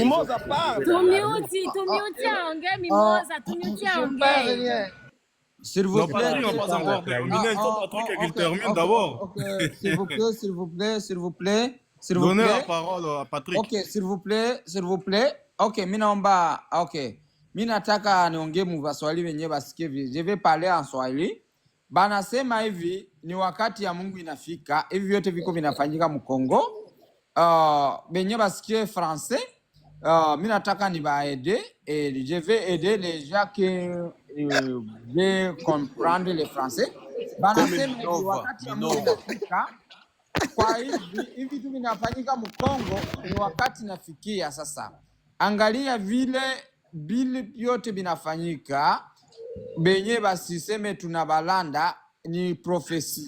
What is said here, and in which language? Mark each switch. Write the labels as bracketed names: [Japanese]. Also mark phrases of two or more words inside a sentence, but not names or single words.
[French] Mimosa parle. S'il vous plaît, on passe encore terminer. Il faut Patrick qu'il termine d'abord. S'il vous plaît. Donnez la parole à Patrick. Ok, s'il vous plaît. [Swahili] Ok, minaomba. Ok, minataka niongee muvaswahili wenye basikie. [French] Je vais parler en Swahili. [Swahili] Banasema hivi ni wakati ya Mungu inafika. Hivi vyote viko vinafanyika Mkongo. Benye basikie français. Minataka ni baede. [French] Et je vais aider les gens qui veulent comprendre le français. [Swahili] Banasema hivi wakati ya Mungu inafika. Kwa hivi vitu vinafanyika Mkongo ni wakati nafikia sasa. Angalia vile vyote vinafanyika. Benye basiseme tunabalanda ni profesi.